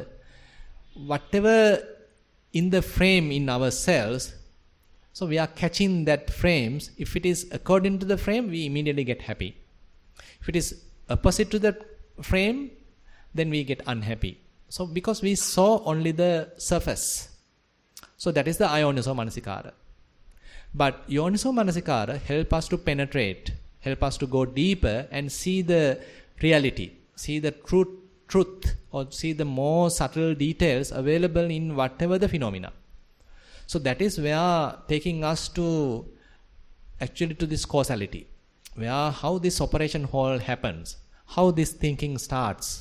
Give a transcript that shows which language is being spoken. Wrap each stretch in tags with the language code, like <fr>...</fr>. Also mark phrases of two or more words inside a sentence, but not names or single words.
<en>Whatever in the frame in ourselves, so we are catching that frames. If it is according to the frame, we immediately get happy. If it is opposite to the frame, then we get unhappy. So because we saw only the surface. So that is the</en> <pi>ayoniso manasikara.</pi> <en>But</en> <pi>yoniso manasikara</pi> <en>help us to penetrate, help us to go deeper and see the reality, see the truth, or see the more subtle details available in whatever the phenomena. So that is where taking us to actually to this causality, where how this operation whole happens, how this thinking starts.</en>